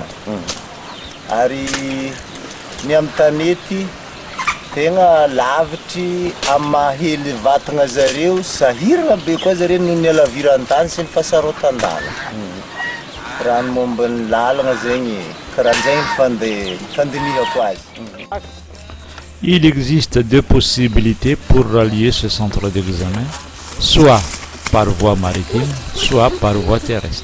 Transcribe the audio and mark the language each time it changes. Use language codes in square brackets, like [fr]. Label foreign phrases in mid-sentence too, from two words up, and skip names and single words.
[mg] Ary ny amin'ny tanety tegna lavitry amin'ny mahely vatagna zareo, sahirana be koa zareo noho ny alaviran-tany sy ny fahasarotan-dala. Raha ny momba ny lalagna zegny karahan'izay fandinihako azy. [fr] Il existe deux possibilités pour rallier ce centre d'examen, soit par voie maritime, soit par voie terrestre.